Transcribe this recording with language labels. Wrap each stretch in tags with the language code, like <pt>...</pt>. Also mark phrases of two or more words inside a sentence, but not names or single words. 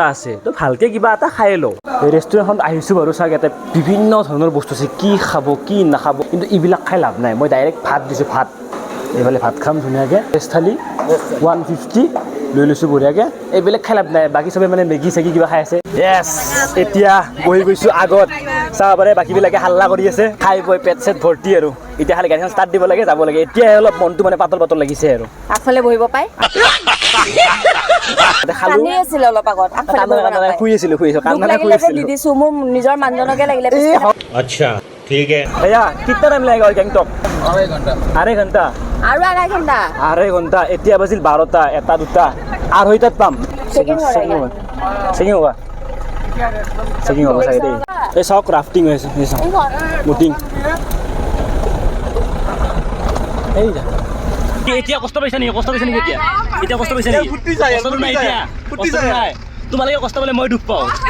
<as>আছে তো ভালকে কিবা এটা খাই লওঁ এই ৰেষ্টুৰেণ্টখনত আহিছোঁ বাৰু চাওক ইয়াতে বিভিন্ন ধৰণৰ বস্তু আছে কি খাব কি নাখাব কিন্তু এইবিলাক খাই লাভ নাই মই ডাইৰেক্ট ভাত দিছোঁ ভাত এইফালে ভাত খাম ধুনীয়াকৈ ভেজ থালি 150 লৈ লৈছোঁ বঢ়িয়াকৈ এইবিলাক খাই লাভ নাই বাকী চবে মানে মেগী চেগি কিবা খাই আছে য়েছ এতিয়া বহি গৈছোঁ আগত চাব পাৰে বাকীবিলাকে হাল্লা কৰি আছে খাই বৈ পেট চেট ভৰ্তি আৰু এতিয়া খালি গাড়ীখন ষ্টাৰ্ট দিব লাগে যাব লাগে এতিয়াই অলপ মনটো মানে পাতল লাগিছে আৰু আগফালে বহিব পাই খালোঁ কান্দি আছিল অলপ আগত আগফালে বহিব নাপায় শুই আছিলোঁ দুখ লাগিলে যে দি দিছো মোৰ নিজৰ মানুহজনকে লাগিলে</as> <hi>अच्छा ठीक है भैया कितना टाइम लगेगा और गैंगटॉक 2.5 घंटा</hi> <as>আৰু আধা ঘণ্টা 2.5 ঘণ্টা এতিয়া বাজিল 12টা 1টা 2টা 2.5টাত পাম চেকিং হ'ব চাগে দেই এই চাওক ৰাফটিং হৈ আছে বুটিং এতিয়া কষ্ট পাইছা নেকি এতিয়া কষ্ট পাইছা নেকি কষ্টটো নাই এতিয়া কষ্টটো নাই তোমালোকে কষ্ট পালে মই দুখ পাওঁ</as>